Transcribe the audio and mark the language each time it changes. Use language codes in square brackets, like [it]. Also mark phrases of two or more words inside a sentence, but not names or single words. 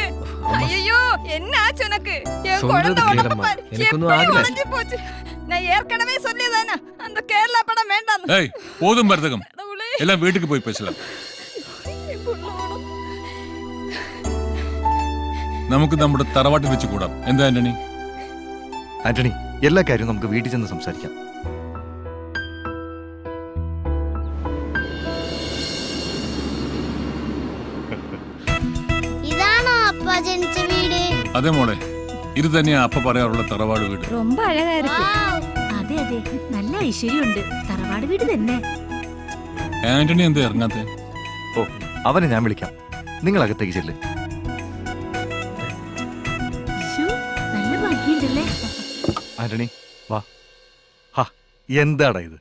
[ta] ஐயோ என்ன ஆச்சு உனக்கு? என் சொல்றது குழந்தை உடம்பு கேளம்மா. பாரு. எனக்கு ஒண்ணும் எப்படி ஆகல. உடைஞ்சு போச்சு. நான் ஏற்கனவே சொல்லியதானே அந்த கேரளா படம் வேண்டாம். ஏய் போதும் மருதகம், எல்லாம் வீட்டுக்கு போய் பேசலாம். [ml] നമുക്ക് നമ്മുടെ തറവാട്ടിൽ വെച്ച് കൂടാം. എന്താ ആന്റണി? ആന്റണി, എല്ലാ കാര്യവും നമുക്ക് വീട്ടിൽ ചെന്ന് സംസാരിക്കാം. ഇതാണോ അപ്പ ജനിച്ച വീട്? അതെ മോളെ, ഇത് തന്നെയാ അപ്പ പറയാറുള്ള തറവാട് വീട്. [ta] ரொம்ப அழகா இருக்கு. [ml] അതെ അതെ, നല്ല ഐശ്വര്യമുണ്ട്. തറവാട് വീട് തന്നെ. ആന്റണി എന്താ ഇറങ്ങാത്തെ? ഓ, അവനെ ഞാൻ വിളിക്കാം. നിങ്ങൾ അകത്തേക്ക് ചെല്ല്. നല്ല ഭംഗിയുണ്ടല്ലേ? ആന്റണി വാ. ഹാ, എന്താടാ ഇത്?